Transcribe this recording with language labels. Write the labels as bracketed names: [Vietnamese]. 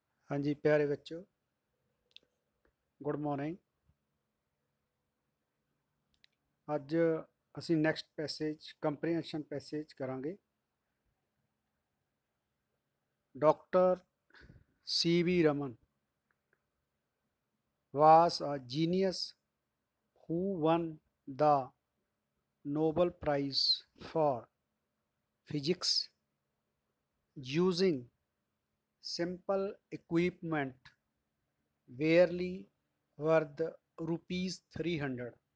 [Hindi] हाँ जी प्यारे बच्चों, [English] Good morning. [Punjabi] ਅੱਜ ਅਸੀਂ ਨੈਕਸਟ ਪੈਸੇਜ ਕੰਪਰੀਹੈਂਸ਼ਨ ਪੈਸੇਜ ਕਰਾਂਗੇ। Doctor C.V. [English] Raman was a genius who won the Nobel Prize for Physics using simple equipment barely worth rupees 300.